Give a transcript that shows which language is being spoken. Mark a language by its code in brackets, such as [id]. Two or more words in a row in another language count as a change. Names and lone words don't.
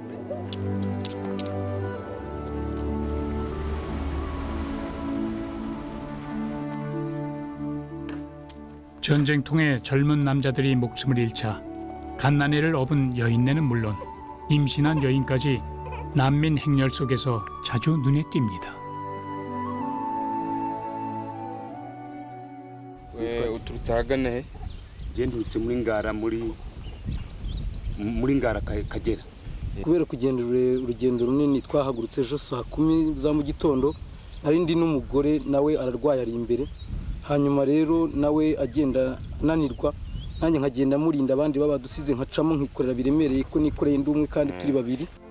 [ko] 전쟁통에 젊은 남자들이 목숨을 잃자 갓난애를 업은 여인네는 물론 임신한 여인까지 난민 행렬 속에서 자주 눈에 띕니다. [rw] 왜 uturutse ahagana he? Je ndutse muri Ngara Kagera. kubera kugenda urugendo runini twahagurutse ejo saa 10 za mu gitondo, hari ndi n'umugore nawe ararwaye ari imbere, hanyuma rero nawe agenda nanirwa, nanjye nkagenda murinda abandi babadusize nkacamo nkikorera biremereye ko nikoreye ndi umwe kandi turi babiri.